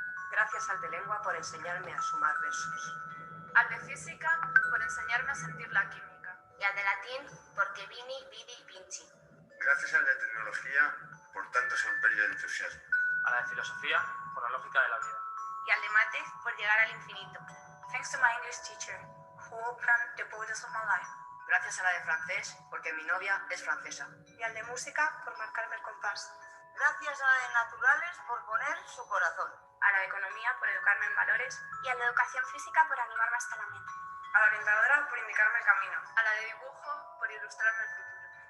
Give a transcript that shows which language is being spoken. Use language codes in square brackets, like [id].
[es] Gracias al de lengua por enseñarme a sumar versos. Al de física por enseñarme a sentir la química. Y al de latín, porque [la] vini, vidi, vinci. [es] gracias al de tecnología por tanto semper y entusiasmo, A la de filosofía, por la lógica de la vida. Y al de mates por llegar al infinito. [en] Thanks to my English teacher, who opened the borders of my life. [es] Gracias a la de francés, porque mi novia es francesa. Y al de música por marcarme el compás. Gracias a la de naturales por poner su corazón. A la de economía por educarme en valores. Y a la educación física por animarme hasta la meta. A la orientadora por indicarme el camino. A la de dibujo por ilustrarme el futuro.